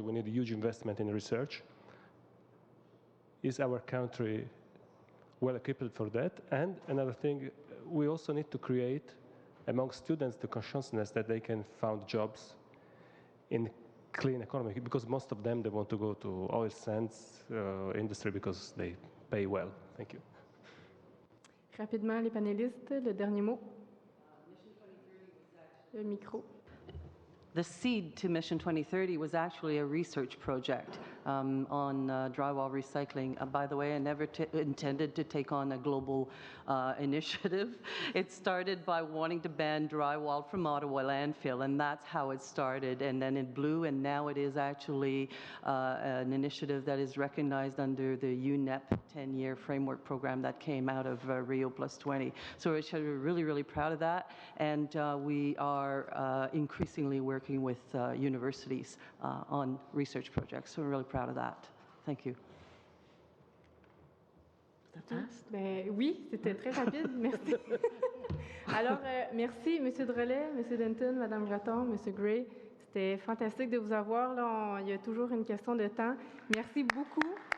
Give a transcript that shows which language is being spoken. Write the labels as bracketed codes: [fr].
[en] We need a huge investment in research. Is our country well equipped for that? And another thing, we also need to create among students the consciousness that they can find jobs in clean economy, because most of them, they want to go to oil sands industry because they pay well. Thank you. [fr] Rapidement, les panélistes, le dernier mot. Le micro. [en] The seed to Mission 2030 was actually a research project on drywall recycling. By the way, I never intended to take on a global initiative. It started by wanting to ban drywall from Ottawa landfill, and that's how it started. And then it blew, and now it is actually an initiative that is recognized under the UNEP 10-year framework program that came out of Rio Plus 20. So we're really, really proud of that, and we are increasingly working with universities on research projects. So we're really proud of that. Thank you. [fr] Ben, oui, c'était très rapide. Merci. Alors, merci, M. Drolet, M. Denton, Mme Gratton, M. Gray. C'était fantastique de vous avoir. Là, il y a toujours une question de temps. Merci beaucoup.